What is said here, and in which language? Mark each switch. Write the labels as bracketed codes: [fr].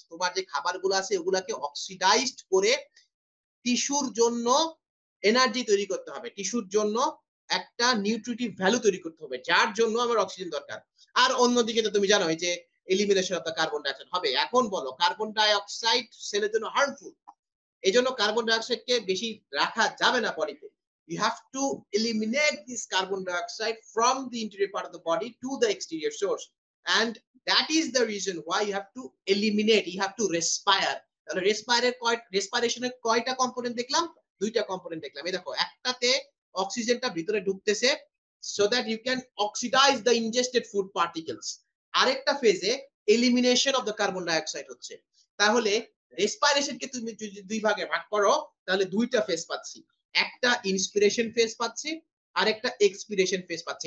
[bn] তোমার যে খাবারগুলো আছে ওগুলাকে অক্সিডাইজড করে টিস্যুর জন্য এনার্জি তৈরি করতে হবে, টিস্যুর জন্য একটা নিউট্রিটিভ ভ্যালু তৈরি করতে হবে, যার জন্য আমার অক্সিজেন দরকার। আর অন্যদিকে তো তুমি জানো যে elimination of the carbon dioxide হবে। এখন বলো কার্বন ডাইঅক্সাইড সেলের জন্য হার্মফুল, এই জন্য কার্বন ডাইঅক্সাইডকে বেশি রাখা যাবে না বডিতে। [en] You have to eliminate this carbon dioxide from the interior part of the body to the exterior source, and that is the reason why you have to eliminate, you have to respire. [bn] তাহলে রেসপিরেশনের কয়টা component দেখলাম? দুইটা component দেখলাম। এই দেখো, একটাতে অক্সিজেনটা ভিতরে ঢুকতেছে [en] so that you can oxidize the ingested food particles, [bn] আরেকটা ফেজে elimination of the carbon dioxide হচ্ছে। তাহলে রেসপিরেশনকে তুমি যদি দুই ভাগে ভাগ করো তাহলে দুইটা ফেজ পাচ্ছি, একটা ইন্সপিরেশন ফেজ পাচ্ছি আর একটা এক্সপিরেশন ফেজ পাচ্ছি।